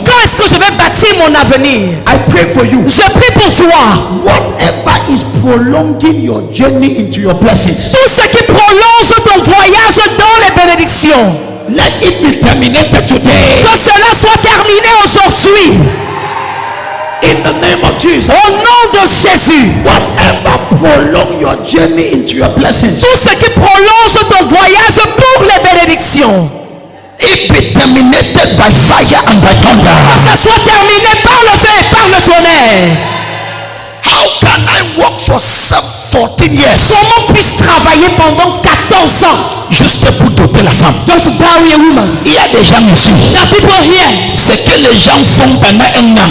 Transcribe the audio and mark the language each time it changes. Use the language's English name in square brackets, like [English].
[French] Quand est-ce que je vais bâtir mon avenir? [English] I pray for you. [French] Je prie pour toi. [English] Whatever is prolonging your journey into your blessings, [French] Tout ce qui prolonge ton voyage dans les bénédictions, [English] let it be terminated today. [French] que cela soit terminé aujourd'hui. [English] In the name of Jesus. [French] Au nom de Jésus. [English] Whatever prolong your journey into your blessings, [French] Tout ce qui prolonge ton voyage pour les bénédictions, [English] it be terminated by fire and by thunder. [French] que ça soit terminé par le feu et par le tonnerre. [English] How can I work for 14 years [French] Comment puis-je travailler pendant 14 ans juste pour doter la femme? [English] just to marry a woman? [French] Il y a des gens ici. [English] There are people here. [French] Ce que les gens font pendant un an,